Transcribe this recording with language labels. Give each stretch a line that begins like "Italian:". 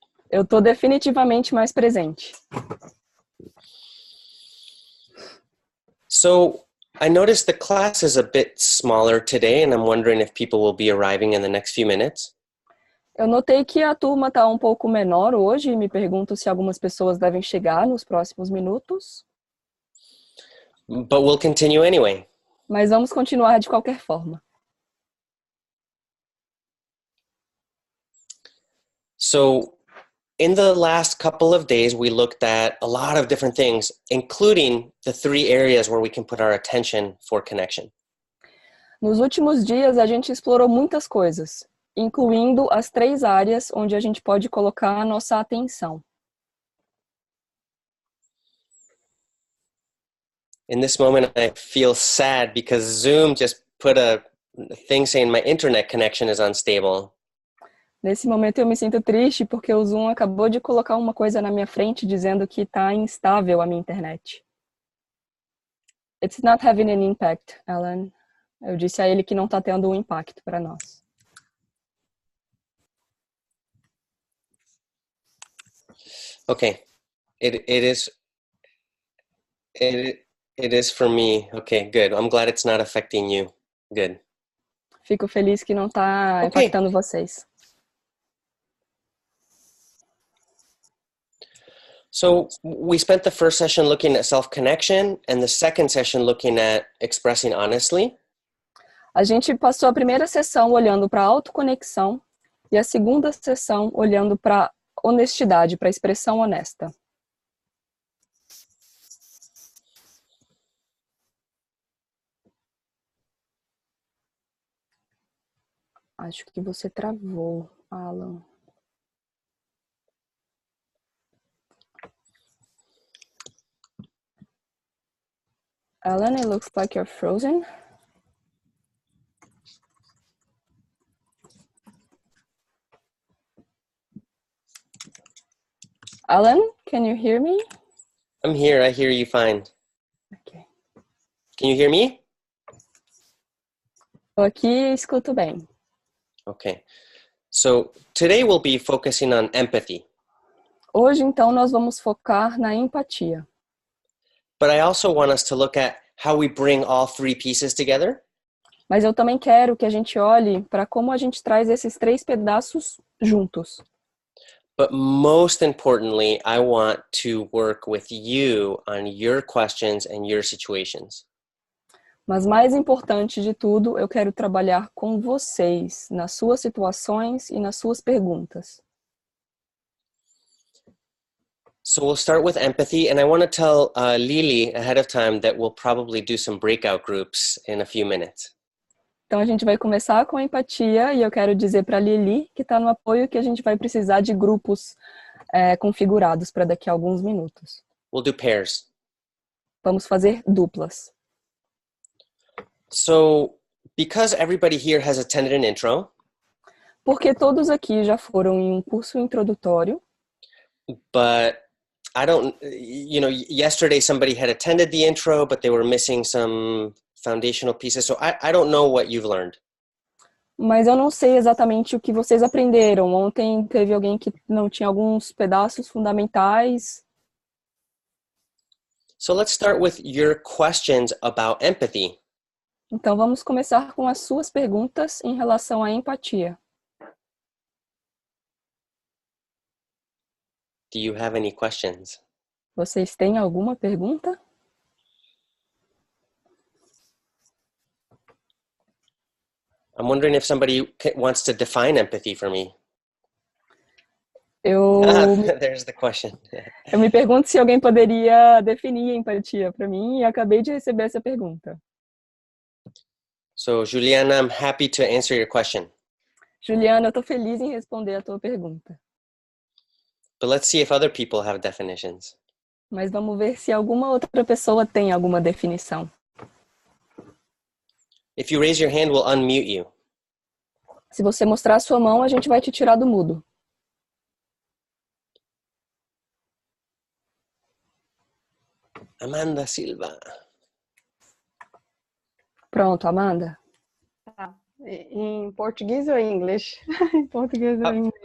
Portuguese: Eu tô definitivamente mais presente.
English: So I noticed the class is a bit smaller today, and I'm wondering if people will be arriving in the next few minutes.
Portuguese: Eu notei que a turma está um pouco menor hoje e me pergunto se algumas pessoas devem chegar nos próximos minutos.
English: But we'll continue anyway.
Portuguese: Mas vamos continuar de qualquer forma.
English: So in the last couple of days, we looked at a lot of different things, including the 3 areas where we can put our attention for connection.
Portuguese: Nos últimos dias, a gente explorou muitas coisas, incluindo as 3 áreas onde a gente pode colocar a nossa atenção.
English: In this moment, I feel sad because Zoom just put a thing saying my internet connection is unstable.
Portuguese: Nesse momento eu me sinto triste porque o Zoom acabou de colocar uma coisa na minha frente dizendo que está instável a minha internet.
English: It's not having an impact, Alan.
Portuguese: Eu disse a ele que não está tendo um impacto para nós.
English: Okay, it is for me. Okay, good. I'm glad it's not affecting you. Good.
Portuguese: Fico feliz que não está impactando vocês.
English: So we spent the first session looking at self-connection and the second session looking at expressing honestly.
Portuguese: A gente passou a primeira sessão olhando para a autoconexão e a segunda sessão olhando para honestidade, para a expressão honesta. Acho que você travou, Alan.
English: Alan, it looks like you're frozen. Alan, can you hear me? I'm here. I hear you fine. Okay. Can you hear me?
Portuguese: Estou aqui e escuto bem.
English: Okay. So today we'll be focusing on empathy.
Portuguese: Hoje, então, nós vamos focar na empatia.
English: But I also want us to look at how we bring all 3 pieces together.
Portuguese: Mas eu também quero que a gente olhe para como a gente traz esses 3 pedaços juntos.
English: But most importantly, I want to work with you on your questions and your situations.
Portuguese: Mas mais importante de tudo, eu quero trabalhar com vocês, nas suas situações e nas suas perguntas.
English: So we'll start with empathy, and I want to tell Lily ahead of time that we'll probably do some breakout groups in a few minutes.
Portuguese: Então a gente vai começar com a empatia e eu quero dizer para a Lili, que está no apoio, que a gente vai precisar de grupos configurados para daqui a alguns minutos.
English: We'll do pairs.
Portuguese: Vamos fazer duplas.
English: So because everybody here has attended an intro,
Portuguese: Porque todos aqui já foram em um curso introdutório,
English: but I don't, yesterday somebody had attended the intro, but they were missing some foundational pieces. So I don't know what you've learned.
Portuguese: mas eu não sei exatamente o que vocês aprenderam. Ontem teve alguém que não tinha alguns pedaços fundamentais.
English: So let's start with your questions about empathy.
Portuguese: Então vamos começar com as suas perguntas em relação à empatia.
English: Do you have any questions?
Portuguese: Vocês têm alguma pergunta?
English: I'm wondering if somebody wants to define empathy for me. There's the question.
Portuguese: Eu me pergunto se alguém poderia definir a empatia para mim e acabei de receber essa pergunta.
English: So, Juliana, I'm happy to answer your question.
Portuguese: Juliana, eu estou feliz em responder a tua pergunta.
English: But let's see if other people have definitions.
Portuguese: Mas vamos ver se alguma outra pessoa tem alguma definição.
English: If you raise your hand, we'll unmute you.
Portuguese: Se você mostrar a sua mão, a gente vai te tirar do mudo. Amanda Silva. Pronto, Amanda. Tá. Em português ou em inglês? Em português ou em inglês?